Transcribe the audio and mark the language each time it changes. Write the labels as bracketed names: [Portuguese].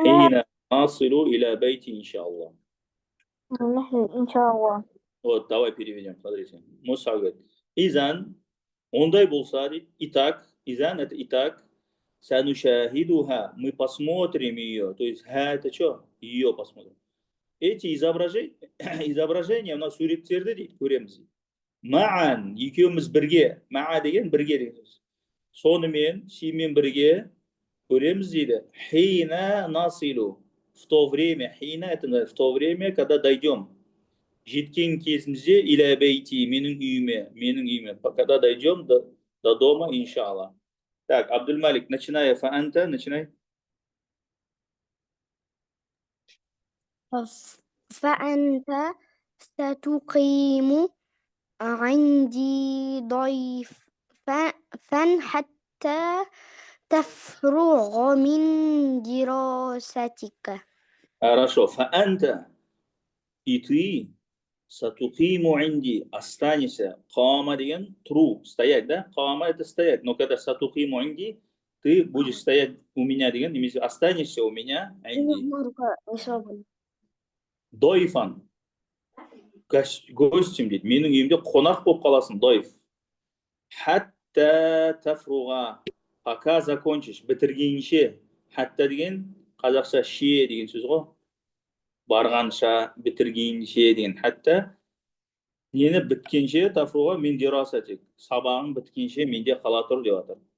[Arabic] حين نصل إلى بيتي إن شاء الله. نحن إن شاء الله. [Russian] Вот, давай переведем, смотрите. Муса говорит, изан, [Kazakh] ондай болса, дейді, [Russian] итак, изан это итак, санушахидуха, мы посмотрим ее, то есть ха это что? Ее посмотрим. Эти изображения у нас [Kazakh] суреттерді дейді, көреміз дейді. Маан, екеуміз бірге, маа деген бірге деген сөз. Сонымен, симен бірге көреміз дейді. [Russian] Хина насилу, в то время, хина это в то время, когда дойдем. [Kazakh] Жеткен кезімізде иля бейти, менің үйіме, [Russian] когда дойдем до дома, [Kazakh] иншаллах. [Russian] Так, Абдульмалик, начинай, фаанта, начинай. [Arabic] فأنت ستقيم عندي ضيفا حتى تفرغ من دراستك. [Russian] Хорошо, фаанта, и ты, сатукиму инди, останешься, [Kazakh] кама деген, [Russian] тру, стоять, да? Кама это стоять, но когда сатукиму инди, ты будешь стоять у меня [Kazakh] деген, немесе [Russian] останешься у меня, инди. [Kazakh] Дойфан, гостем дейді, менің үйімде қонақ болып қаласың, дойф. Хатта тафруға, [Russian] пока закончишь, [Kazakh] бітіргенше, хатта деген, қазақша ше деген сөз ғой. Барғанша, бітіргенше деген, хатта, нені біткенше, тафруға, мен дирасатик, сабағың біткенше, менде қала тұр деп атыр.